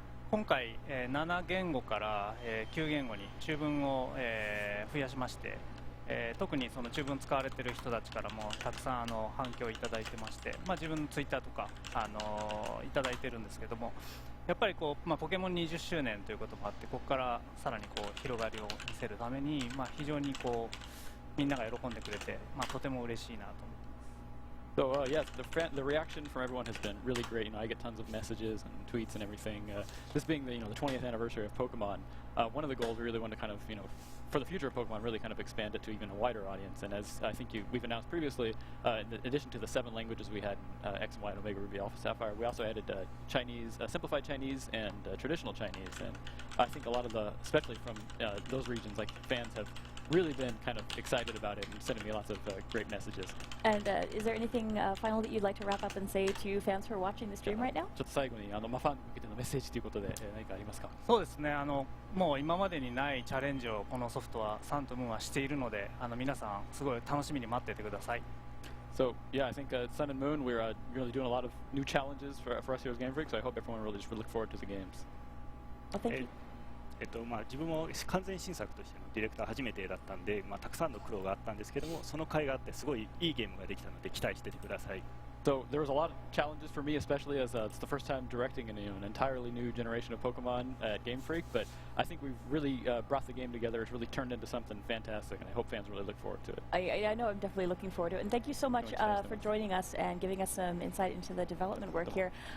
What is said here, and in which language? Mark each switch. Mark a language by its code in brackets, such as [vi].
[ja] 今回、7言語から、9言語に中文を、増やしまして、特にその中文使われている人たちからもたくさん反響をいただいてまして、自分のツイッターとか、いただいてるんですけども、やっぱりこう、ポケモン20周年ということもあって、ここからさらにこう広がりを見せるために、非常にこうみんなが喜んでくれて、とても嬉しいなと思って。 [en] So yes, the reaction from everyone has been really great. I get tons of messages and tweets and everything. This being the 20th anniversary of Pokemon, one of the goals we really want to kind of, for the future of Pokemon, really kind of expand it to even a wider audience. And as I think we've announced previously, in addition to the 7 languages we had, X and Y and Omega Ruby Alpha Sapphire, we also added Chinese, simplified Chinese, and traditional Chinese. And I think a lot of especially from those regions, like fans have really been kind of excited about it and sending me lots of great messages. And is there anything final that you'd like to wrap up and say to fans who are watching the stream right now? [ja] ちょっと最後にファンに向けてのメッセージということで、何かありますか？そうですね、もう今までにないチャレンジをこのソフトはサンとムーンはしているので、皆さんすごい楽しみに待っていてください。 [en] So yeah, I think Sun and Moon, we're really doing a lot of new challenges for us here as Game Freak. So I hope everyone really just look forward to the games. Well, thank you. [ja] 自分も完全新作としてのディレクター初めてだったんで、たくさんの苦労があったんですけども、その甲斐があってすごいいいゲームができたので期待しててください。 [en] So there was a lot of challenges for me, especially as it's the first time directing an entirely new generation of Pokemon at Game Freak. But I think we've really brought the game together. It's really turned into something fantastic, and I hope fans really look forward to it. I know I'm definitely looking forward to it. And thank you so much for joining us and giving us some insight into the development work here.